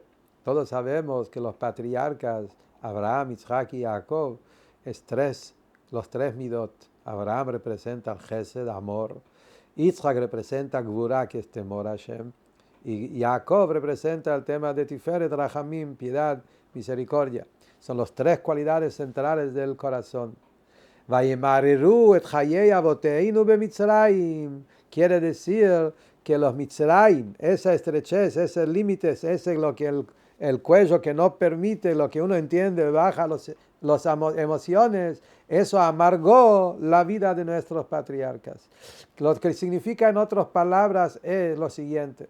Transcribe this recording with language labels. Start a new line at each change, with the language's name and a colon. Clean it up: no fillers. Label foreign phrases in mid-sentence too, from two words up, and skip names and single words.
Spanish: Todos sabemos que los patriarcas, Abraham, Isaac y Jacob, los tres midot. Abraham representa el Gesed, amor. Isaac representa Gvurá, que es temor a Hashem. Y Jacob representa el tema de Tiferet, Rahamim, piedad, misericordia. Son las tres cualidades centrales del corazón.
Hebrew: וימררו את חיי אבותינו במצרים.
Spanish: Quiere decir que los mitzrayim, esa estrechez, esos límites, ese lo que el cuello que no permite, lo que uno entiende, baja las emociones, eso amargó la vida de nuestros patriarcas. Lo que significa en otras palabras es lo siguiente.